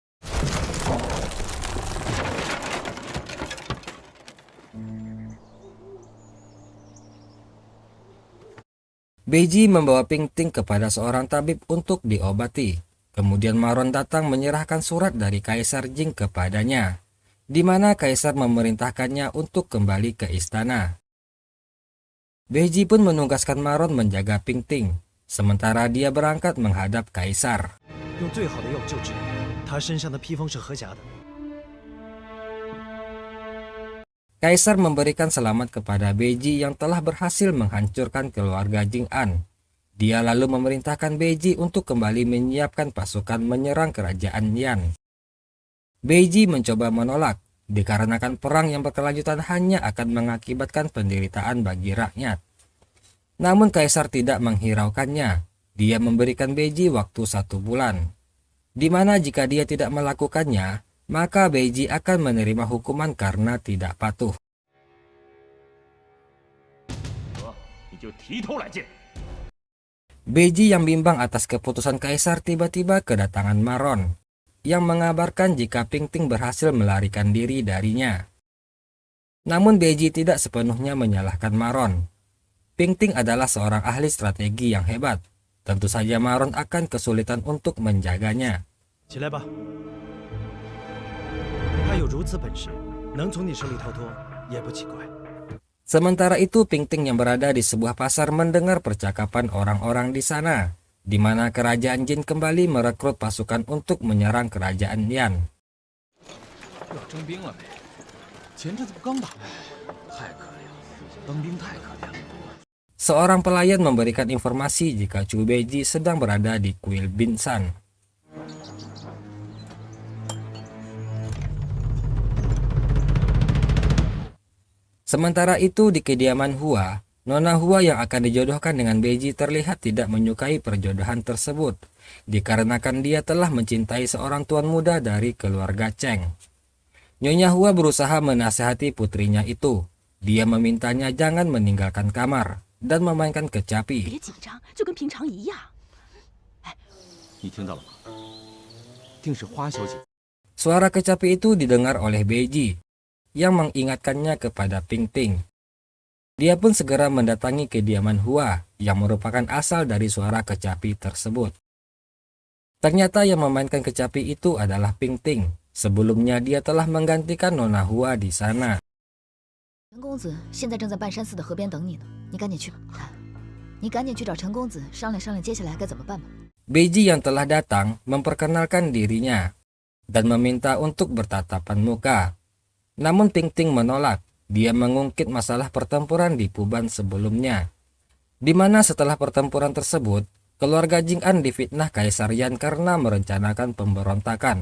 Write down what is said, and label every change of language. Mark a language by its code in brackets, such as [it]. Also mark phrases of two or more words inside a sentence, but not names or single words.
[id] Beiji membawa Pingting kepada seorang tabib untuk diobati. Kemudian Maron datang menyerahkan surat dari Kaisar Jing kepadanya, di mana Kaisar memerintahkannya untuk kembali ke istana. Beiji pun menugaskan Maron menjaga Pingting, sementara dia berangkat menghadap Kaisar. [zh] 用最好的药救治，他身上的披风是合甲的。 [id] Kaisar memberikan selamat kepada Beiji yang telah berhasil menghancurkan keluarga Jing'an. Dia lalu memerintahkan Beiji untuk kembali menyiapkan pasukan menyerang kerajaan Yan. Beiji mencoba menolak, dikarenakan perang yang berkelanjutan hanya akan mengakibatkan penderitaan bagi rakyat. Namun kaisar tidak menghiraukannya. Dia memberikan Beiji waktu 1 bulan, di mana jika dia tidak melakukannya, maka Beiji akan menerima hukuman karena tidak patuh. [zh] 你就提头来见。 [id] Beiji yang bimbang atas keputusan kaisar tiba-tiba kedatangan Maron yang mengabarkan jika Pingting berhasil melarikan diri darinya. Namun Beiji tidak sepenuhnya menyalahkan Maron. Pingting adalah seorang ahli strategi yang hebat. Tentu saja Maron akan kesulitan untuk menjaganya. [zh] 起来吧。他有如此本事，能从你手里逃脱，也不奇怪。 [id] Sementara itu Pingting yang berada di sebuah pasar mendengar percakapan orang-orang di sana, di mana kerajaan Jin kembali merekrut pasukan untuk menyerang kerajaan Yan. [zh] 要征兵了没？前阵子不刚打吗？太可怜了，当兵太可怜了。 [id] Seorang pelayan memberikan informasi jika Chu Beiji sedang berada di kuil Binsan. Sementara itu di kediaman Hua, Nona Hua yang akan dijodohkan dengan Beiji terlihat tidak menyukai perjodohan tersebut, dikarenakan dia telah mencintai seorang tuan muda dari keluarga Cheng. Nyonya Hua berusaha menasihati putrinya itu. Dia memintanya jangan meninggalkan kamar dan memainkan kecapi. [zh] 别紧张，就跟平常一样。你听到了吗？定是花小姐。 [id] Suara kecapi itu didengar oleh Beiji, yang mengingatkannya kepada Pingting. Dia pun segera mendatangi kediaman Hua, yang merupakan asal dari suara kecapi tersebut. Ternyata yang memainkan kecapi itu adalah Pingting. Sebelumnya dia telah menggantikan Nona Hua di sana. [zh] 陈公子现在正在半山寺的河边等你呢，你赶紧去吧。你赶紧去找陈公子商量商量，接下来该怎么办吧。 [id] Beiji yang telah datang memperkenalkan dirinya dan meminta untuk bertatapan muka. Namun Pingting menolak. Dia mengungkit masalah pertempuran di Puban sebelumnya, di mana setelah pertempuran tersebut, keluarga Jing'an difitnah Kaisar Yan karena merencanakan pemberontakan.